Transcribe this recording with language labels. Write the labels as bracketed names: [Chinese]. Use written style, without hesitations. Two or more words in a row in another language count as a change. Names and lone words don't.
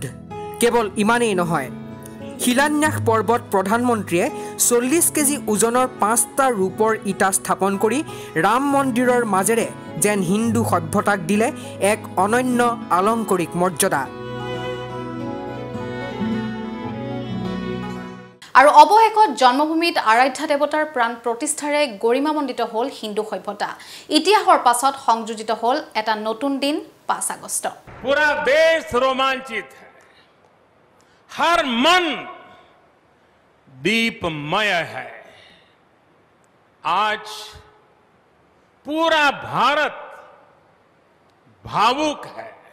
[Assamese] কেৱল ইমানেই নহয়, শিলান্যাস পৰ্বত প্ৰধানমন্ত্ৰীয়ে 40 কেজি ওজনৰ 5টা ৰূপৰ ইটা স্থাপন কৰি ৰাম মন্দিৰৰ মাজেৰে যেন হিন্দু সভ্যতাক দিলে এক অনন্য আলংকৰিক মৰ্যাদা। আৰু অৱশেষত জন্মভূমিত আৰাধ্যা দেৱতাৰ প্ৰাণ প্ৰতিষ্ঠাৰে গৰিমামণ্ডিত হ'ল হিন্দু সভ্যতা। ইতিহাসৰ পাছত সংযোজিত হ'ল এটা নতুন দিন 5 আগষ্ট। [Hindi] पूरा देश रोमांचित है, हर मन दीपमय है। आज पूरा भारत भावुक है।